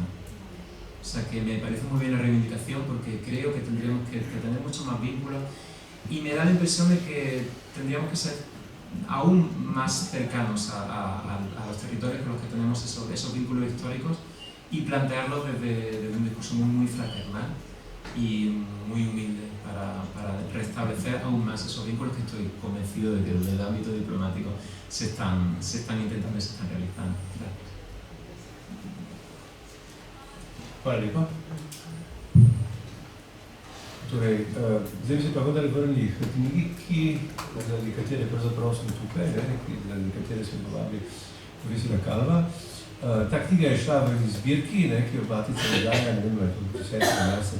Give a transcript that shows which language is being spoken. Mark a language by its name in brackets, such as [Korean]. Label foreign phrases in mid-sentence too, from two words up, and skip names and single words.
[Spanish] O sea que me parece muy bien la reivindicación, porque creo que tendríamos que tener mucho más vínculos, y me da la impresión de que tendríamos que ser aún más cercanos a los territorios con los que tenemos esos vínculos históricos, y plantearlos desde un discurso muy fraternal y muy humilde para restablecer aún más esos vínculos que estoy convencido de que desde el ámbito diplomático se están intentando y se están realizando. Gracias. [Slovenian] Hvala lepa. Torej, zdaj bi se pa vendar vrnili k knjigi, zaradi katere pravzaprav smo tukaj, zaradi katere smo povabili profesora Kalva. Ta knjiga je šla v zbirki, ki jo Batica izdaja, ne vem, to je 17.